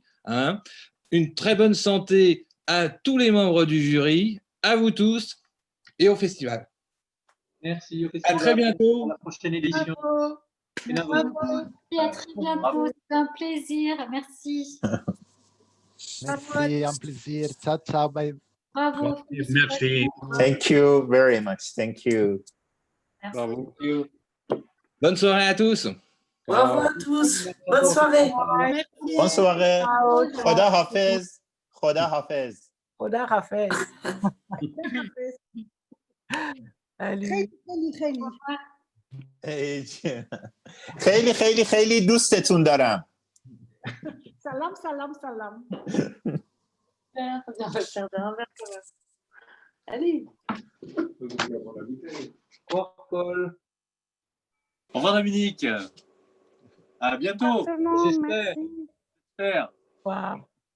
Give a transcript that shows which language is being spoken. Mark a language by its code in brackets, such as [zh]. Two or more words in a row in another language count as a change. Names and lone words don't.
[fr] Hein, une très bonne santé à tous les membres du jury, à vous tous et au festival. Merci au festival. À très bientôt. Pour la prochaine édition. Bravo. Bravo. Et à très bientôt. C'est un plaisir. Merci. Merci, un plaisir. Ciao, ciao. Bye. Bravo. Merci. [en] Thank you very much. Thank you. [fr] Bravo. Bonne soirée à tous. Bravo à tous. Bonne soirée. Bonne soirée. [fa] خدا حافظ. خدا حافظ. خدا حافظ. خیلی خیلی خیلی خیلی دوستتون دارم. سلام سلام سلام. [fr] Allez. Au revoir, Paul. Au revoir, Dominique. À bientôt. Exactement, J'espère. merci. J'espère. Wow.